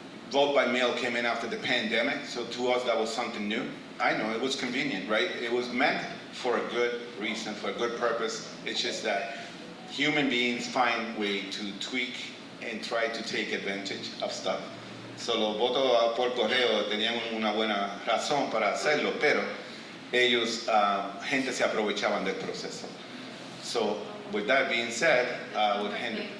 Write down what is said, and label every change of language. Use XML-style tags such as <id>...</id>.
<en>Vote by mail came in after the pandemic, so to us that was something new. I know, it was convenient, right? It was meant for a good reason, for a good purpose. It's just that human beings find way to tweak and try to take advantage of stuff.</en> <es>So los votos por correo tenían una buena razón para hacerlo, pero ellos, gente se aprovechaban del proceso.</es> <en>So with that being said, I would hand it.</en>